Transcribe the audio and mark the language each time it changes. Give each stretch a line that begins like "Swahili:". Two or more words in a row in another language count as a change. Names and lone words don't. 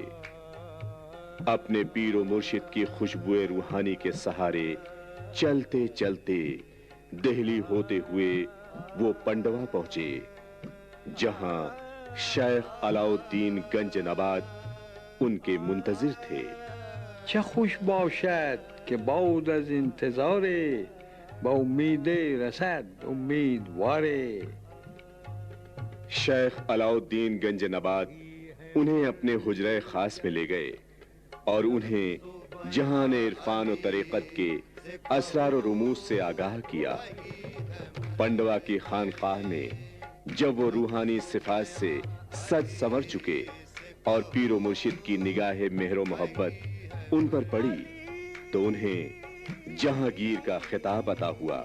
Urdu: اپنے پیر و مرشد کی خوشبو روحانی کے سہارے چلتے چلتے دہلی ہوتے ہوئے وہ پنڈوا پہنچے، جہاں شیخ علاء الدین گنج نبات ان کے منتظر تھے۔
Persian: چه خوش باشد که بعد از انتظار با امید رسد امیدوار.
Urdu: شیخ علاؤالدین گنج نبات انہیں اپنے حجرہ خاص میں لے گئے اور انہیں جہان عرفان و طریقت کے اسرار و رموز سے آگاہ کیا۔ پنڈوا کی خانقاہ میں جب وہ روحانی صفات سے سج سنور چکے اور پیر و مرشد کی نگاہ مہر و محبت ان پر پڑی تو انہیں جہانگیر کا خطاب عطا ہوا۔